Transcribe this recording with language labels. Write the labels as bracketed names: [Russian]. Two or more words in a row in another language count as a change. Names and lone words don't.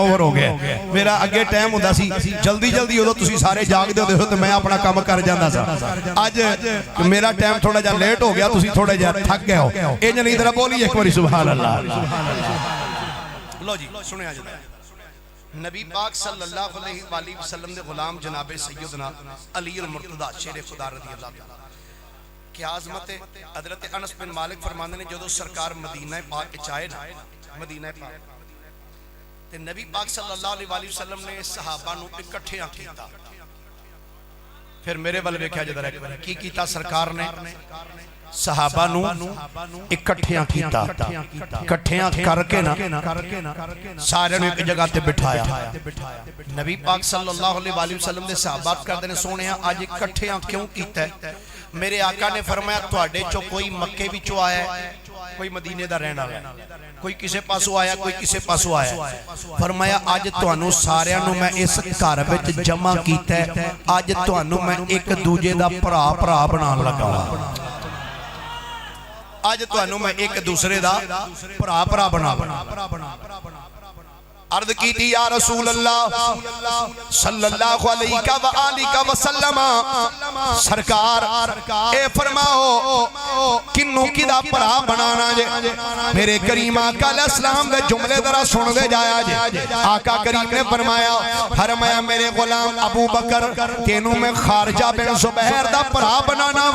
[Punjabi] اوور ہو گیا میرا اگے ٹائم ہوندا سی جلدی جلدی اودوں تسیں سارے جاگدے ہوندے ہو تو میں اپنا کم کر جاندا سا اج میرا ٹائم تھوڑا جا لیٹ ہو گیا تسیں تھوڑا جا تھک گئے ہو انج نہیں ذرا بولیے ایک باری [Arabic] سبحان الله [Punjabi] لو جی سنیا جی نبی پاک [Arabic] صلى الله عليه وسلم [Punjabi] دے غلام جنابے سیدنا علی المرتضیٰ شیر خدا [Arabic] رضي الله تعالى [Punjabi] کیا عظمت ہے. حضرت انس بن مالک فرماتے نے جدوں سرکار مدینہ پاک وچ آئے نا، مدینہ پاک تے نبی پاک [Arabic] صلى الله عليه وسلم [Punjabi] نے صحابہ نوں اکٹھے کیتا. پھر میرے وال ویکھیا ذرا کی کیتا سرکار نے صحابہ نوں اکٹھیاں کیتا، اکٹھیاں کرکے نا سارے نوں ایک جگہ تے بٹھایا. نبی پاک [Arabic] صلى الله عليه وسلم [Punjabi] دے صحابہ کردے نے سوہنیا اج اکٹھیاں کیوں کیتا ہے. میرے آقا نے فرمایا تہاڈے چوں کوئی مکے وچوں آیا ہے، کوئی مدینے دا رہن والا، کوئی کسے پاسوں آیا، کوئی کسے پاسوں آیا. فرمایا اج تہانوں ساریاں نوں میں اس گھر وچ جمع کیتا ہے، اج تہانوں میں ایک دوجے دا بھرا بھرا بناؤن لگا. اج تہانوں میں ایک دوسرے دا بھرا بھرا بنا عرض کی [Arabic] يا رسول الله صلى الله عليه وسلم [Punjabi] سرکار اے فرماؤ کنوں کدا بھرا بنانا جے. میرے کریم آقا علیہ السلام دے جملے ذرا سن دے جایا جے. آقا کریم نے فرمایا میرے غلام ابو بکر تینوں میں خارجہ بن زبیر دا بھرا بنانا وا,